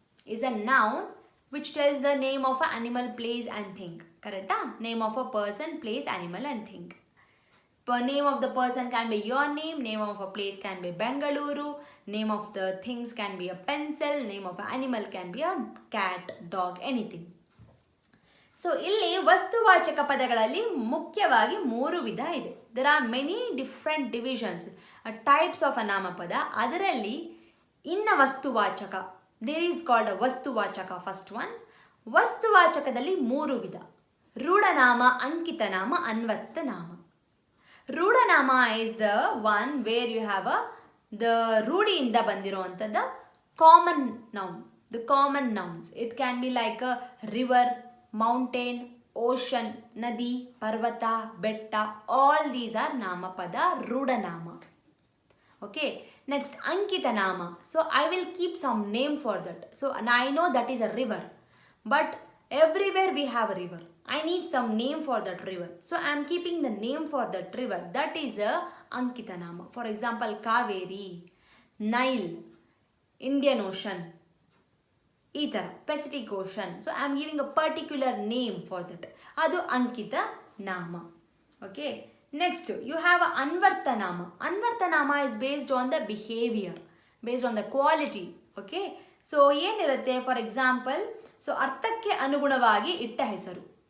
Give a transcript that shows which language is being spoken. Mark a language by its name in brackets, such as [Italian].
[English] Is a noun which tells the name of an animal, place and thing. Correct? Name of a person, place, animal and thing. Name of the person can be your name of a place can be Bengaluru, name of the things can be a pencil, name of an animal can be a cat, dog, anything. [Kannada] So ಇಲ್ಲಿ ವಸ್ತುವಾಚಕ ಪದಗಳಲ್ಲಿ ಮುಖ್ಯವಾಗಿ 3 ವಿಧ ಇದೆ. [English] There are many different divisions types of a ನಾಮಪದ. [Kannada] ಅದರಲ್ಲಿ ಇನ್ನ ವಸ್ತುವಾಚಕ, [English] There is called a ವಸ್ತುವಾಚಕ. First one, [Kannada] ವಸ್ತುವಾಚಕದಲ್ಲಿ 3 ವಿಧ: ರೂಢನಾಮ, ಅಂಕಿತನಾಮ, ಅನ್ವರ್ಥನಾಮ. [English] ರೂಢನಾಮ is the one where you have the [Kannada] ರೂಢಿಯಿಂದ ಬಂದಿರುವಂಥದ್ದು [English] Common noun, the common nouns. It can be like a river, mountain, ocean, nadi, parvata, betta, all these are namapada, rudanama. Okay, next ankita nama. So I will keep some name for that. So and I know that is a river, but everywhere we have a river. I need some name for that river. So I am keeping the name for that river. That is a ankita nama. For example, Kaveri, Nile, Indian Ocean, [Kannada] ಈ ಥರ [English] Pacific Ocean. So I am giving a particular name for that. [Kannada] ಅದು ಅಂಕಿತ ನಾಮ. [English] Okay, next you have a ಅನ್ವರ್ಥನಾಮ. ಅನ್ವರ್ಥನಾಮ is based on the behaviour, based on the quality. [Kannada] Okay, so ಏನಿರುತ್ತೆ, [English] for example, [Kannada] so ಅರ್ಥಕ್ಕೆ ಅನುಗುಣವಾಗಿ ಇಟ್ಟ ಹೆಸರು.